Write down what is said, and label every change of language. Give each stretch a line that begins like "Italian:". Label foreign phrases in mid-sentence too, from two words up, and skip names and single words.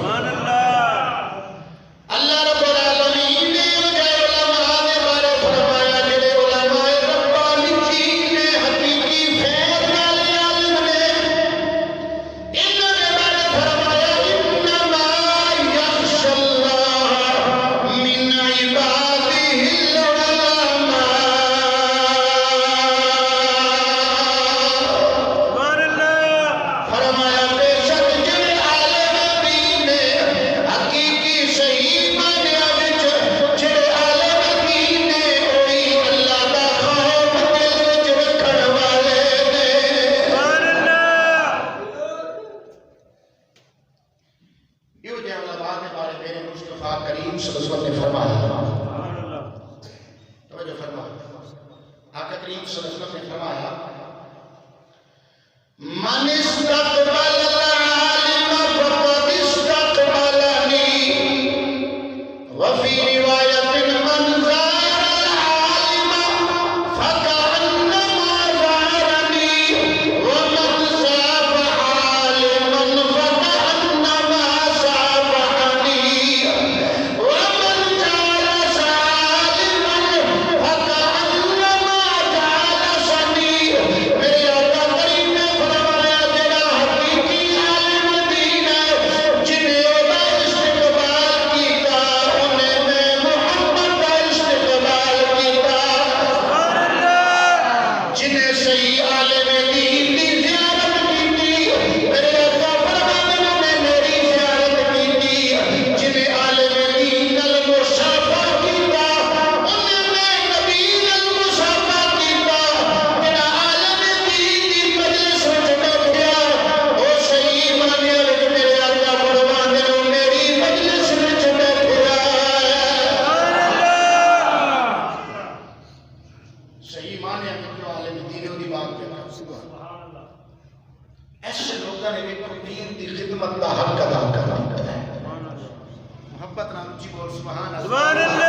Punjabi: اللہ رب العالمین نے علماء نے بارے فرمایا جڑے علماء ربانیین نے حقیقی فیض والے عالم نے انہوں نے بارے فرمایا
Arabic: انما یخشی اللہ من عبادہ العلماء.
Punjabi: فرمایا بے شک جڑے عالم دین نے حقیقی صحیح معنیٰ وچ جڑے عالم دین نے وہی اللہ دا خوف دل وچ رکھن والے نے.
Urdu: یہ جو علماء کے بارے میرے مصطفیٰ کریم
Arabic: صلی اللہ علیہ وسلم
Urdu: نے فرمایا. توجہ فرمایا آقا کریم
Arabic: صلی اللہ علیہ وسلم
Urdu: نے فرمایا
Arabic: من استقبل العالم فقد استقبلنی وفی روایت من زار العالم فکأنما زارنی ومن صافح عالما فکأنما صافحنی ومن جالس عالما فکأنما جالسنی.
Punjabi: میرے آقا کریم نے فرمایا جڑا حقیقی عالم دین ہے جنہیں وہ استقبال کیتا انہیں میں محمد کا استقبال کیتا. جنہیں صحیح عالم دین کی زیارت کیتی میرے آقا فرماتے نے میری زیارت کیتی. جنہیں عالم دین نال مصافحہ کیتا انہیں میں نبی نال مصافحہ کیتا. جڑا عالم دین دی مجلس وچ بیٹھیا او صحیح معنی وچ میرے آقا فرماتے نے میری مجلس وچ بیٹھیا.
Urdu: صحیح معنی میں جو عالم دین ہے دی بات کرتا ایسے لوگوں نے بھی دین دی خدمت کا حق ادا کرنا ہے.
Punjabi: محبت نام اونچی بول
Arabic: سبحان اللہ.